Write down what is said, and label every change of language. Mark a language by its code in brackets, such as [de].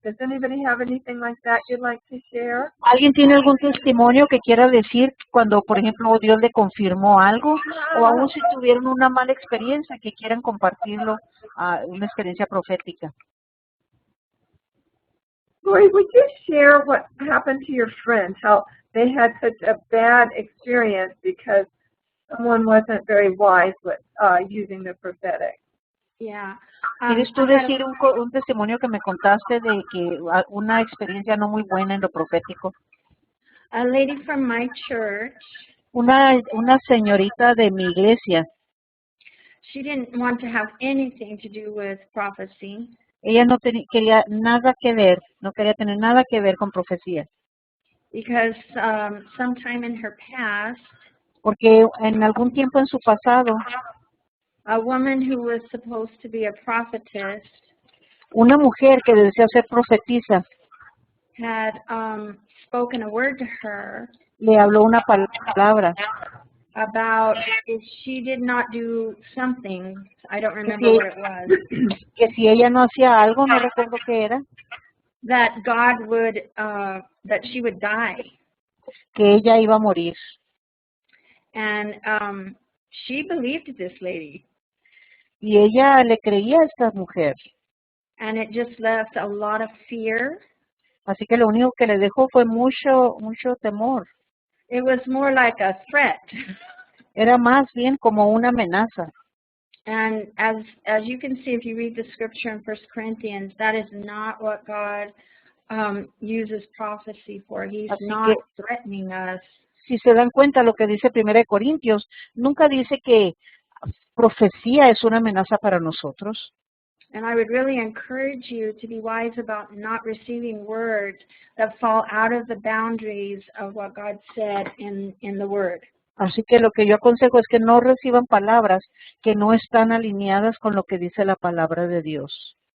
[en] Does anybody have anything like that you'd like to share? [es] ¿Alguien tiene algún testimonio que quiera decir cuando, por ejemplo, Dios le confirmó algo? O aún si tuvieron una mala experiencia que quieran compartirlo, una experiencia profética. [en] Lori, would you share what happened to your friend, how they had such a bad experience because someone wasn't very wise with using the prophetic? Yeah. [es] ¿Quieres tú decir un testimonio que me contaste de que una experiencia no muy buena en lo profético? [en] A lady from my church. [es] Una señorita de mi iglesia. [en] She didn't want to have anything to do with prophecy. [es] Ella no quería nada que ver, no quería tener nada que ver con profecía. [en] Because sometime in her past, [es] porque en algún tiempo en su pasado, [en] a woman who was supposed to be a prophetess, [es] una mujer que desea ser profetisa, [en] had spoken a word to her, [es] le habló una palabra [en] about if she did not do something, I don't remember what it was, [es] que si ella no hacía algo, no recuerdo qué era, [en] that God would, that she would die. [es] Que ella iba a morir. [en] And she believed this lady. [es] Y ella le creía a esta mujer. [en] and it just left a lot of fear. [es] Así que lo único que le dejó fue mucho temor. [en] It was more like a threat. [es] Era más bien como una amenaza. [en] And as you can see, if you read the scripture in 1 Corinthians, that is not what God uses prophecy for. He's [es] Así [en] not [es] que, [en] threatening us. [es] si se dan cuenta lo que dice 1 Corintios, nunca dice que profecía es una amenaza para nosotros. [en] And I would really encourage you to be wise about not receiving words that fall out of the boundaries of what God said in the Word. [es] Así que lo que yo aconsejo es que no reciban palabras que no están alineadas con lo que dice la palabra de Dios.